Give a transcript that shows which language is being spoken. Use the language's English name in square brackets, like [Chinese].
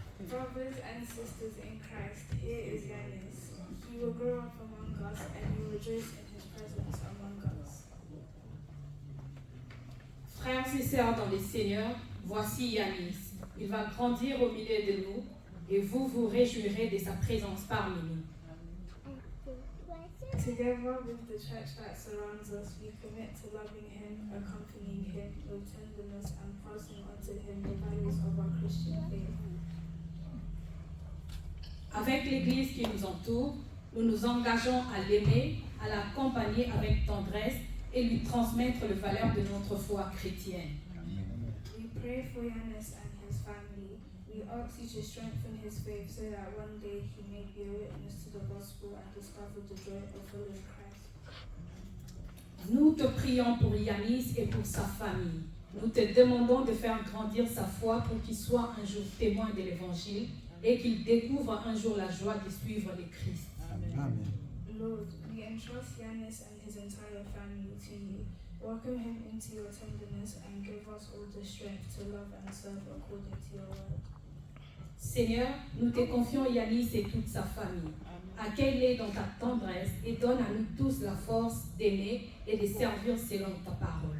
[English] Brothers and sisters in Christ, here is Yanis. He will grow up among us and will rejoice in his presence among us. [French] Frères et sœurs dans le Seigneur, voici Yanis. Il va grandir au milieu de nous et vous vous réjouirez de sa présence parmi nous. [English] Together with the church that surrounds us, we commit to loving him, accompanying him with tenderness and passing on to him the values of our Christian faith. [French] Avec l'Église qui nous entoure, nous nous engageons à l'aimer, à l'accompagner avec tendresse et lui transmettre les valeurs de notre foi chrétienne. [English] We pray for Yanis and his family. We ask you to strengthen his faith so that one day he may be a witness to the gospel and discover the joy of following Christ. [French] Nous te prions pour Yanis et pour sa famille. Nous te demandons de faire grandir sa foi pour qu'il soit un jour témoin de l'Évangile et qu'il découvre un jour la joie de suivre le Christ. [English] Amen. Lord, we entrust Yanis and his entire family to you. Welcome him into your tenderness and give us all the strength to love and serve according to your word. [French] Seigneur, nous te confions Yanis et toute sa famille. Accueille-les dans ta tendresse et donne à nous tous la force d'aimer et de servir selon ta parole.